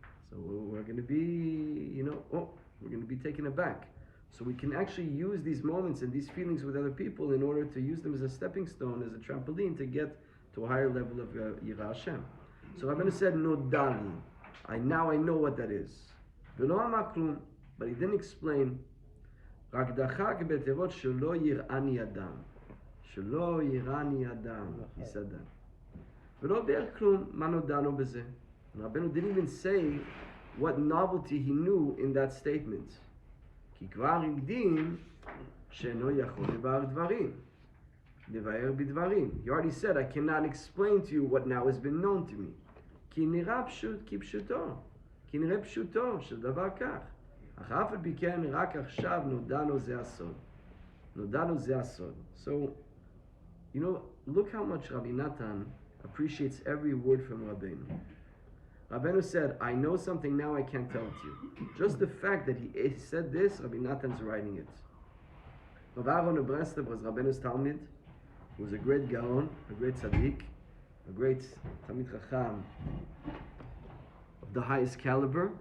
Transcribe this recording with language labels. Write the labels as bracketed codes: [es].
[en] So we're going to be, we're going to be taken aback. So we can actually use these moments and these feelings with other people in order to use them as a stepping stone, as a trampoline to get to a higher level of Yirah Hashem. So Rabbeinu said, Nodali. Now I know what that is. But he didn't explain. [he] רק דחק בתיבות שלא יראני אדם. שלא ירני אדם, [en] he said that. [he] ולא ביאר כלום מה נודענו בזה. [en] Rabbeinu didn't even say what novelty he knew in that statement. [he] כי כבר הקדים שאינו יכול לבאר דברים. לבאר בדברים. [en] He already said, I cannot explain to you what now has been known to me. [he] כי נראה פשוט כפשוטו. כי נראה פשוטו של דבר כך. אך אף על פי כן רק עכשיו נודענו זה הסוד. נודענו זה הסוד. [en] So, you know, look how much Rabbi Natan appreciates every word from Rabbeinu. Rabbeinu said, I know something now I can't tell it to you. Just the fact that he said this, Rabbi Natan's writing it. Rav Aaron of Breslev was Rabbeinu's Talmid. He was a great Gaon, a great Tzaddik, a great Talmid Chacham of the highest caliber.